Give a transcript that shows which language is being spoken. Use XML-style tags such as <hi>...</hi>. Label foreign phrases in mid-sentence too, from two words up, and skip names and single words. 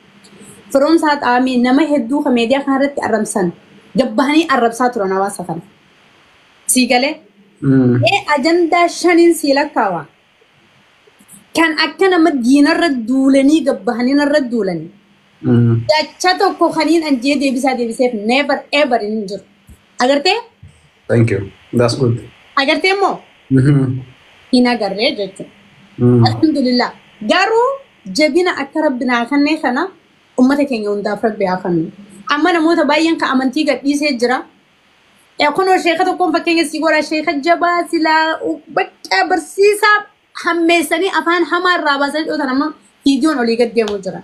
<om>Firoomsaa xaamii nama hedduu ka miidiyaa kanarratti arrabsan gabbahanii arrabsaa turan hawaasa kana. Sii galee ajandaa shaniin sii lakkaawa. Kan akka nama diinarra duulanii gabbahanii narra duulanii. Dacha tokko kaniin anjee deebiseef</om> <en>never ever</en> <om>hin jiru. Agartee?</om> <en>Thank you. That's good.</en> <om>Agartee immoo? Hin agarree jechuudha. Alhamdulillah. Garuu jabina akka rabbinaa kannee kana ummata keenya hundaaf rabbi haa kennu. Amma namoota baay'een kan amantii gadhiisee jira. Kunoo sheeka tokkoon fakkeenya si godha sheeka jabaa silaa bakka barsiisaa hammeessanii afaan hamaa irraa baasanii dhootan amma viidiyoon olii gad deemuu jira.</om>